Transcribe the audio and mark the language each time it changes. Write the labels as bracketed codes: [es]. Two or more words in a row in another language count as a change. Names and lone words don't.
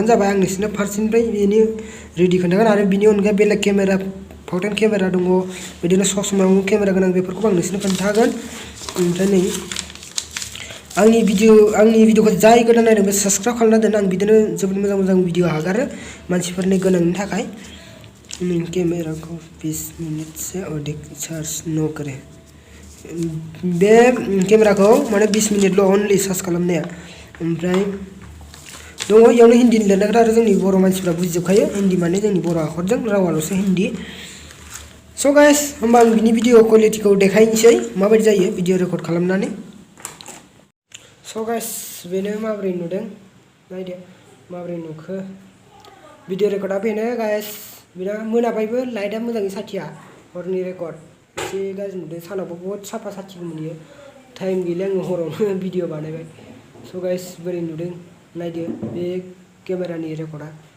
[brx] जाबाय आं नोंसोरनो फारसेनिफ्राय बेनि रेडि खोन्थागोन आरो बिनि अनगा बेलेग [en] camera fountain camera [brx] दङ बिदिनो ससमायाव केमेरा गोनां बेफोरखौ आं नोंसोरनो खोन्थागोन ओमफ्राय नै आंनि भिडिअखौ जाय गोदान नायदों बे साबस्क्राइब खालामना दोन आं बिदिनो जोबोद मोजां भिडिअ हगारो मानसिफोरनि गोनांनि थाखाय [hi] कैमरा को 20 मिनट से अधिक चार्ज न करे बे कैमरा को माने 20 [brx] मिनट [en] only charge [brx] खालामनाया ओमफ्राय दङ इयावनो हिन्दी लिरनायफ्रा आरो जोंनि बर' मानसिफ्रा बुजिजोबखायो हिन्दी माने जोंनि बर' आखरजों रावाल'सो हिन्दी स' गाइस होमबा आं बिनि भिडिअ क्वालिटिखौ देखायनोसै माबायदि जायो [en] video record [brx] खालामनानै स' गाइस बेनो माबोरै नुदों नायदो माबोरै नुखो [en] video record [brx] बेनो गाइस बिना मोनाबायबो लाइटआ मोजाङै साथिया हरनि रेकर्ड एसे गाज्रि नुदों सानावबो बहुत साफा साथिगौमोन इयो टाइम गैला आङो हरावनो भिडिअ बानायबाय स' गाइस बोरै नुदों नायदो बे केमेरानि रेकर्डआ